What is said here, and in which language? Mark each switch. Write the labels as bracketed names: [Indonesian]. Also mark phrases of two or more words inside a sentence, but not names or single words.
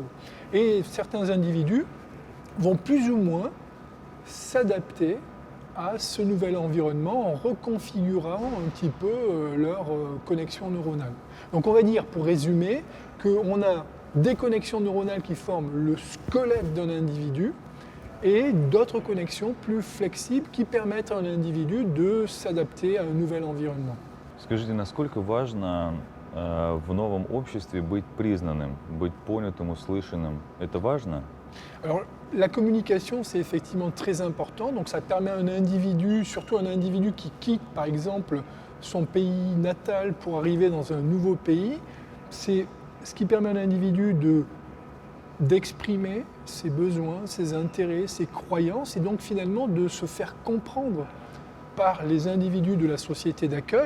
[French] Et certains individus vont plus ou moins s'adapter à ce nouvel environnement en reconfigurant un petit peu leur connexion neuronale. Donc on va dire, pour résumer, qu'on a des connexions neuronales qui forment le squelette d'un individu et d'autres connexions plus flexibles qui permettent à un individu de s'adapter à un nouvel environnement. [Russian] Скажите, насколько важно в новом обществе быть признанным, быть понятым, услышанным? Это важно? [French] Alors, la communication, c'est effectivement très important. Donc, ça permet à un individu, surtout un individu qui quitte, par exemple, son pays natal pour arriver dans un nouveau pays, c'est ce qui permet à l'individu d'exprimer ses besoins, ses intérêts, ses croyances, et donc finalement de se faire comprendre par les individus de la société d'accueil.